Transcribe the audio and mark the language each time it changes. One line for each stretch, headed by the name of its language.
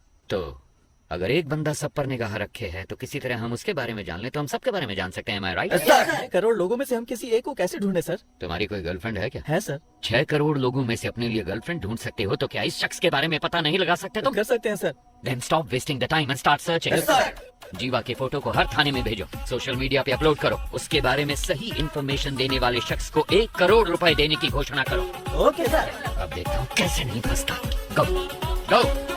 Hindi: तो अगर एक बंदा सब पर निगाह रखे है तो किसी तरह हम उसके बारे में जान ले तो हम सबके बारे में जान सकते हैं।
English: Am I right?
Hindi: 6 करोड़ लोगों में से हम किसी एक को कैसे ढूंढे सर? तुम्हारी कोई गर्लफ्रेंड है क्या? है सर। 6 करोड़ लोगों में से अपने लिए गर्लफ्रेंड ढूंढ सकते हो तो क्या इस शख्स के बारे में पता नहीं लगा सकते तुम? कर सकते हैं sir.
English: Then stop wasting the time and start searching.
Hindi: जीवा के फोटो को हर थाने में भेजो, सोशल मीडिया पे अपलोड करो, उसके बारे में सही इंफॉर्मेशन देने वाले शख्स को 1 करोड़ रुपए देने की घोषणा करो। Okay sir. अब देखता हूँ कैसे नहीं फंसता।
English: Go.